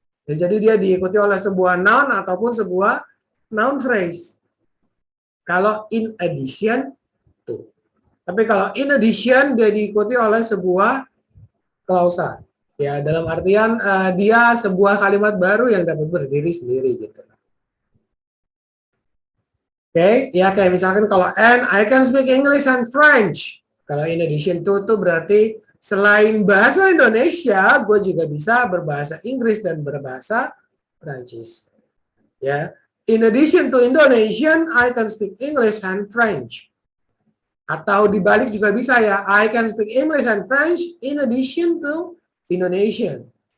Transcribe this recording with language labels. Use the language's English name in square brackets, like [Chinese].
[Indonesian] Ya, jadi dia diikuti oleh sebuah noun ataupun sebuah noun phrase. Kalau in addition to. Tapi kalau in addition dia diikuti oleh sebuah klausa. Ya, dalam artian dia sebuah kalimat baru yang dapat berdiri sendiri gitu. Oke, ya kayak misalkan kalau [English] and I can speak English and French. [Indonesian] Kalau in addition to itu berarti selain bahasa Indonesia, gue juga bisa berbahasa Inggris dan berbahasa Prancis. [English] Ya, in addition to Indonesian, I can speak English and French. [Indonesian] Atau dibalik juga bisa ya, [English] I can speak English and French in addition to Indonesian.